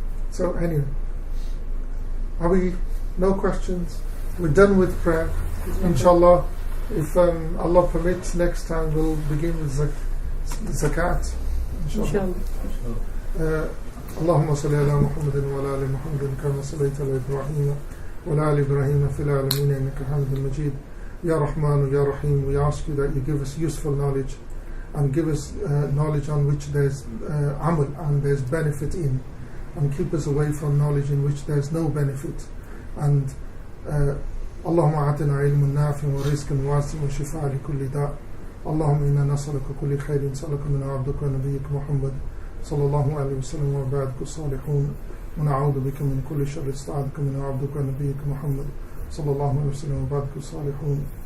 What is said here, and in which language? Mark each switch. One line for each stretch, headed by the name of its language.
English: So anyway, are we no questions? We're done with prayer. Inshallah, if Allah permits, next time we'll begin with zakat. Inshallah.
Arabic: اللهم صل على محمد وعلى آل محمد كما صليت على إبراهيم وعلى آل إبراهيم في العالمين إنك حميد مجيد.
English: Ya Rahman, Ya Rahim, we ask you that you give us useful knowledge and give us knowledge on which there's amal and there's benefit in, and keep us away from knowledge in which there's no benefit.
Arabic: And اللهم أعطنا علم نافع ورزق واسع وشفاء لكل داء. اللهم إنا نسألك كل خير سألك من عبدك ونبيك محمد صلى الله عليه وسلم وعبادك الصالحون، ونعوذ بك من كل شر استعاذك من عبدك ونبيك محمد صلى الله عليه وسلم وعبادك الصالحون.